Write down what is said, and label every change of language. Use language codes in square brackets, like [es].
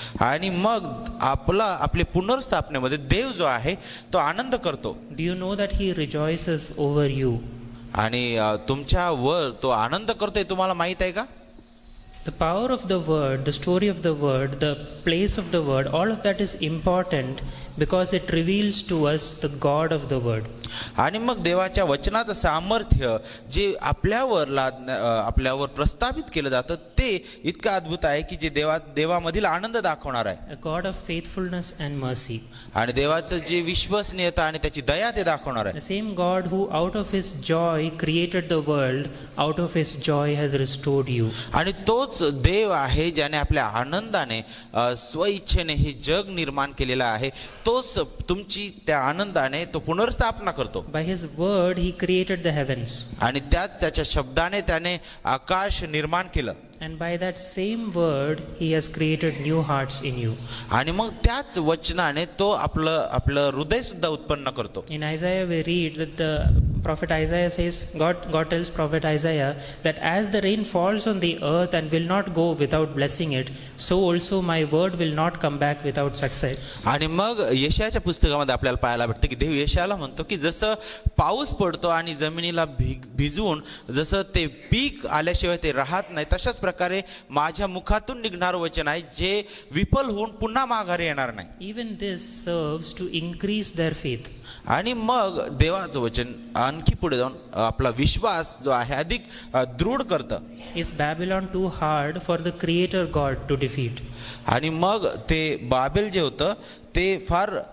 [mr] आणि मग आपले पुनर्स्थापनेमध्ये देव जो आहे तो आनंद करतो. [en] Do you know that he rejoices over you? [mr] आणि तुमच्यावर तो आनंद करतोय, तुम्हाला माहित आहे का? [en] The power of the word, the story of the word, the place of the word, all of that is important because it reveals to us the God of the word. [mr] आणि मग देवाच्या वचनाचं सामर्थ्य जे आपल्यावर प्रस्थापित केलं जातं ते इतकं अद्भुत आहे की जे देवामधील आनंद दाखवणार आहे. [en] A God of faithfulness and mercy. [mr] आणि देवाचं जे विश्वसनीयता आणि त्याची दया ते दाखवणार आहे. [en] The same God who out of his joy created the world, out of his joy has restored you. [mr] आणि तोच देव आहे ज्याने आपल्या आनंदाने स्वइच्छेने हे जग निर्माण केलेलं आहे. तोच तुमची त्या आनंदाने तो पुनर्स्थापना करतो. [en] By his word he created the heavens. [mr] आणि त्याच्या शब्दाने त्याने आकाश निर्माण केलं. [en] And by that same word he has created new hearts in you. [mr] आणि मग त्याच वचनाने तो आपलं हृदय सुद्धा उत्पन्न करतो. [en] In Isaiah we read that the prophet Isaiah says, God tells prophet Isaiah that as the rain falls on the earth and will not go without blessing it, so also my word will not come back without success. [mr] आणि मग यशायाच्या पुस्तकामध्ये आपल्याला पाहायला भेटतं की देव यशायाला म्हणतो की जसं पाऊस पडतो आणि जमिनीला भिजवून जसं ते पीक आल्याशिवाय ते राहत नाही, तशाच प्रकारे माझ्या मुखातून निघणारं वचन आहे जे विफल होऊन पुन्हा माघारी येणार नाही. [en] Even this serves to increase their faith. [mr] आणि मग देवाचं वचन आणखी पुढे जाऊन आपला विश्वास जो आहे अधिक दृढ करतं. [en] Is Babylon too hard for the creator God to defeat? [mr] आणि मग ते बाबेल जे होतं ते फार